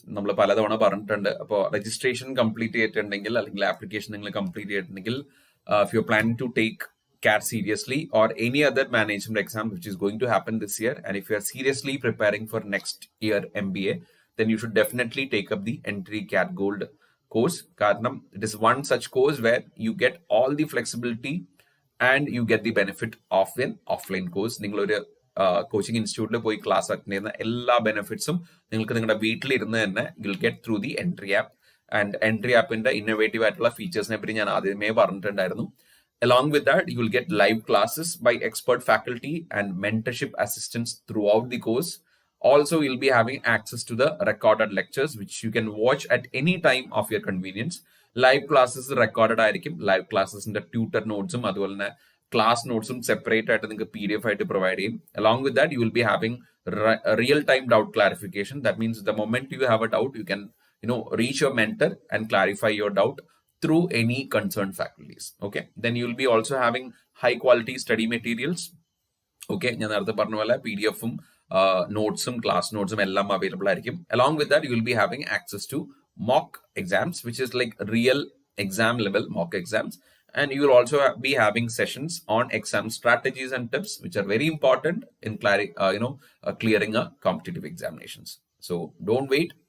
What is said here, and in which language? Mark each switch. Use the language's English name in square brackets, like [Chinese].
[Malayalam] നമ്മൾ പലതവണ പറഞ്ഞിട്ടുണ്ട്. അപ്പോൾ രജിസ്ട്രേഷൻ കംപ്ലീറ്റ് ചെയ്തിട്ടുണ്ടെങ്കിൽ [English] അല്ലെങ്കിൽ ആപ്ലിക്കേഷൻ നിങ്ങൾ കംപ്ലീറ്റ് ചെയ്തിട്ടുണ്ടെങ്കിൽ if you're planning to take CAT seriously or any other management exam which is going to happen this year, and if you are seriously preparing for next year MBA, then you should definitely take up the entry CAT gold course. കാരണം it is one such course where you get all the flexibility and you get the benefit of an offline course. [Malayalam] നിങ്ങളൊരു coaching ഇൻസ്റ്റിറ്റ്യൂട്ടിൽ പോയി class attend ചെയ്യുന്ന എല്ലാ ബെനിഫിറ്റ്സും നിങ്ങൾക്ക് നിങ്ങളുടെ വീട്ടിലിരുന്ന് തന്നെ [English] You will get through the entry app. [Malayalam] And entry ആപ്പിന്റെ innovative ആയിട്ടുള്ള ഫീച്ചേഴ്സിനെ പറ്റി ഞാൻ ആദ്യമേ പറഞ്ഞിട്ടുണ്ടായിരുന്നു. [English] Along with that, you will get live classes by expert faculty and mentorship assistance throughout the course. Also, you'll be having access to the recorded lectures, which you can watch at any time of your convenience. [Malayalam] Live classes recorded ആയിരിക്കും. [English] Live classes in the tutor notes [Malayalam] അതുപോലെ തന്നെ class notes separate ആയിട്ട് നിങ്ങൾക്ക് PDF ആയിട്ട് provide ചെയ്യും. [English] Along with that, you will be having real-time doubt clarification. That means the moment you have a doubt, you can reach your mentor and clarify your doubt through any concerned faculties. Okay, then you will be also having high quality study materials. [Malayalam] Okay, ഞാൻ നേരത്തെ പറഞ്ഞ പോലെ PDF-ഉം നോട്ട്സും class നോട്ട്സും എല്ലാം available ആയിരിക്കും. [English] Along with that, you will be having access to mock exams, which is like real exam level mock exams. And you will also be having sessions on exam strategies and tips, which are very important in clearing a competitive examinations. So don't wait.